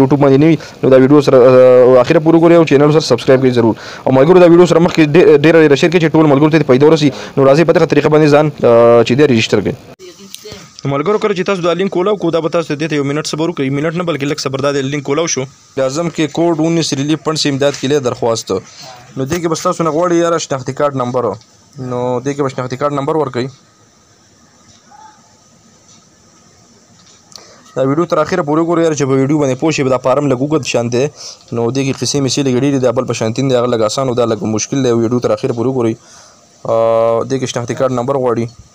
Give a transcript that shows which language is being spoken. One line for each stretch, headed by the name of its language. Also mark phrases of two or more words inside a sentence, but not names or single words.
Pashto: یوټیوب باندې نه وي نو دا ویډیو سره اخره پورې ګورئ او چینل سره سبسکرایب کړئ ضرور او ملګرو دا ویډیو سره مخکې ډېر شیر کړئ چې ټول ملګرو ته پیدا ورسي نو راځي په دغه طریقه باندې ځان چې دې رجسٹر کړئ ملګرو کله چې تاسو دا لینک کولاو کو دا به تاسو دې ته 1 منټ صبر وکړئ منټ نه بلکې لږ صبر دا لینک کولاو شو اعظم کې کوډ 19 ریلیف فنڈ
Urdu: سے امداد کے لیے درخواست
Pashto: نو دې کې بس تاسو نه غواړئ یاره شناختی کارت نمبر نو دې کې بس شناختی کارت نمبر ورکړئ دا ویډیو تر اخره پورې ګورئ چې په ویډیو باندې پوه شئ دا فارم لږ اوږد شان دی نو دې کې قصې مې لږ ډېرې دي بل په شانتین دی هغه لږ اسان او دا لږ مشکل دی ویډیو تر اخره پورې ګورئ دې کې شناختی کارت نمبر غواړي